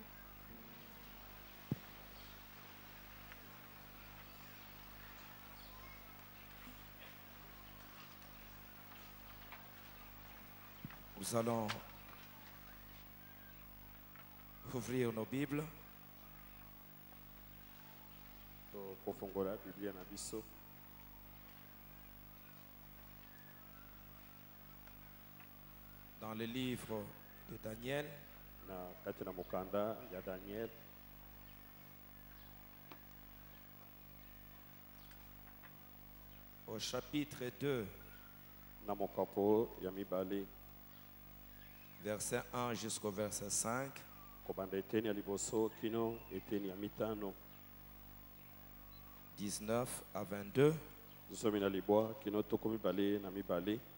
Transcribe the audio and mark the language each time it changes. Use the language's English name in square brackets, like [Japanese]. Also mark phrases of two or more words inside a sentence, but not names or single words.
[French] Nous allons ouvrir nos Bibles [Lingala] tokofongola Biblia na biso [French] dans le livre de Daniel, [Lingala] na kati na mokanda ya Daniel [French] au chapitre 2, [Lingala] na mokapo ya mibale [French] verset 1 jusqu'au verset 5. [Lingala] kobanda eteni ya liboso kino eteni ya mitano [French] 19 à 22. [Lingala] zomi na libwa kino toko mibale na mibale.